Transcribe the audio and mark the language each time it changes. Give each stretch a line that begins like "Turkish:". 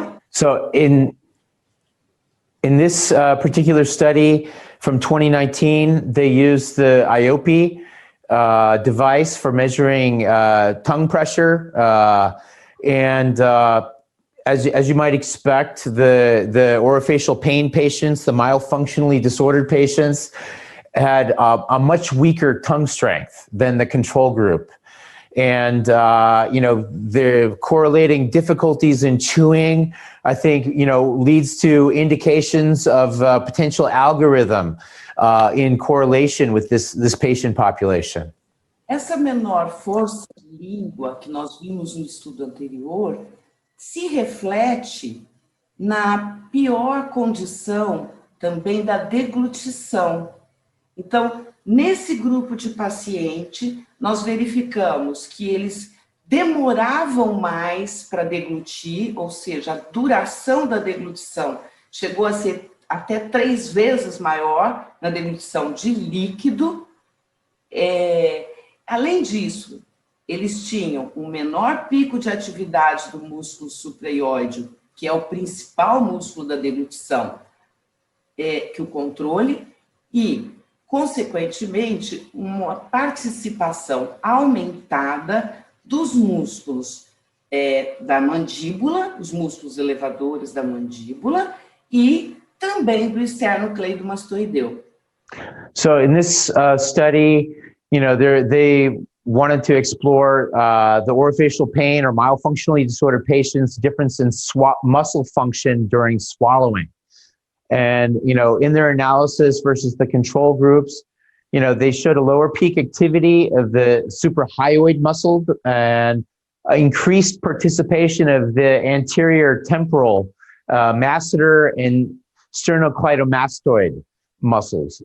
English: So in this particular study from 2019, they used the IOP device for measuring tongue pressure, and as you might expect, the orofacial pain patients, the myofunctionally disordered patients, had a much weaker tongue strength than the control group. And, the correlating difficulties in chewing, I think, leads to indications of potential algorithm in correlation with this patient population.
Portuguese: Essa menor força de língua que nós vimos no estudo anterior se reflete na pior condição também da deglutição. Então, nesse grupo de paciente, nós verificamos que eles demoravam mais para deglutir, ou seja, a duração da deglutição chegou a ser até 3 vezes maior na deglutição de líquido. Além disso, eles tinham um menor pico de atividade do músculo supraioide, que é o principal músculo da deglutição, que o controle, e, consequentemente, uma participação aumentada dos músculos da mandíbula, os músculos elevadores da mandíbula, e também do esternocleidomastoideu.
English: So in this study, they wanted to explore the orofacial pain or myofunctionally disordered patients' difference in muscle function during swallowing. And, in their analysis versus the control groups, they showed a lower peak activity of the suprahyoid muscle and increased participation of the anterior temporal masseter and sternocleidomastoid muscles.